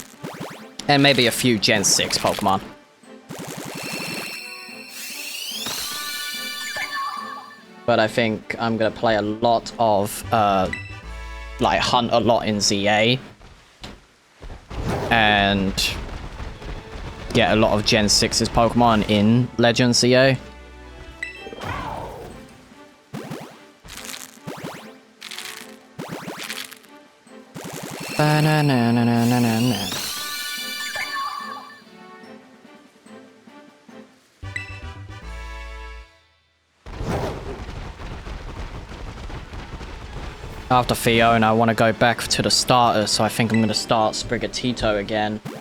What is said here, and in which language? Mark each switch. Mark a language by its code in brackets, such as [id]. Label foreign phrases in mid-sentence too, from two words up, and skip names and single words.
[en] And maybe a few Gen 6 Pokemon. But I think I'm gonna play a lot of, like, hunt a lot in ZA. And get a lot of Gen 6's Pokemon in Legend ZA. Ba-na-na-na-na-na-na. After Fiona, I want to go back to the starters, so I think I'm going to start Sprigatito again.